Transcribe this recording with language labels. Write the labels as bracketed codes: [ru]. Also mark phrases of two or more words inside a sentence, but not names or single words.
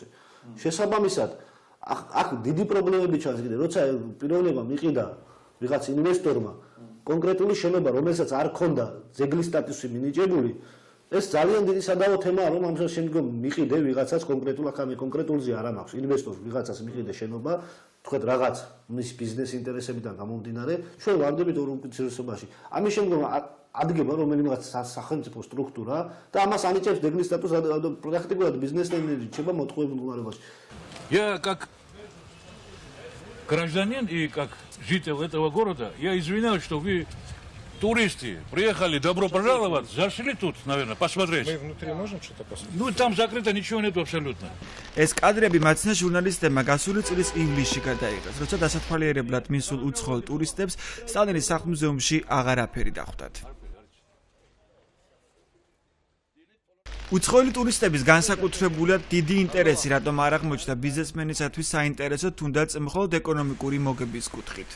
[ka] შესაბამისად, აქ დიდი პრობლემები ჩანს კიდე, როცა პიროვნება მიყიდა ვიღაც ინვესტორმა კონკრეტული შენობა, რომელსაც არ ქონდა ძეგლის სტატუსი მინიჭებული, ეს ძალიან დიდი სადავო თემაა, რომ ამას შემდგომ მიყიდე ვიღაცას კონკრეტულ აქ ამე კონკრეტულზე არ მაქვს ინვესტორს ვიღაცას მიყიდე შენობა, თქვენ რაღაც მის ბიზნეს ინტერესებიდან გამომდინარე, ჩვენ ვარდებით ორ უმცირესობაში. ამის შემდგომ ადგება რომელიმე სახელმწიფო სტრუქტურა და ამას ანიჭებს ძეგლის სტატუსს, პრაქტიკულად ბიზნესმენი რჩება მოტყუებულ მდგომარეობაში. [ru] Я как гражданин и как житель этого города, я извиняюсь, что вы туристы приехали, добро пожаловать, зашли тут, наверное, посмотреть. Мы внутри можем что-то посмотреть? Ну, там закрыто, ничего нет абсолютно. [ka] ეს კადრები მაცნა ჟურნალისტებმა გასული წლის ივლისში გადაიღეს, როცა დასათვალიერებლად მისულ უცხოელ ტურისტებს სტალინის სახლ-მუზეუმში აღარაფერი დახვდათ. უცხოელი ტურისტების განსაკუთრებულად დიდი ინტერესი რატომ არ აღმოჩნდა ბიზნესმენისათვის საინტერესო, თუნდაც მხოლოდ ეკონომიკური მოგების კუთხით.